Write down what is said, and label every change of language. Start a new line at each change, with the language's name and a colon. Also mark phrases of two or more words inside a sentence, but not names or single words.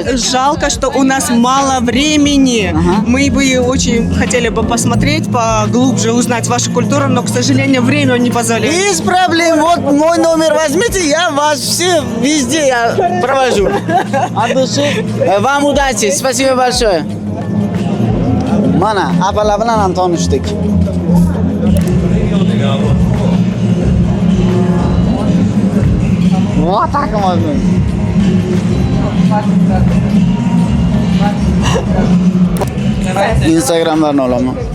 Russian: Жалко, что у нас мало времени. Мы бы очень хотели бы посмотреть, поглубже узнать вашу культуру, но, к сожалению, время не позволяет. Без проблем, вот мой номер возьмите, я вас все везде я провожу. От души. Вам удачи, спасибо большое.
Uzbek: Mana, apalar bilan ham tanishdik. Voy, taqimodim. Instagramlarni olaman.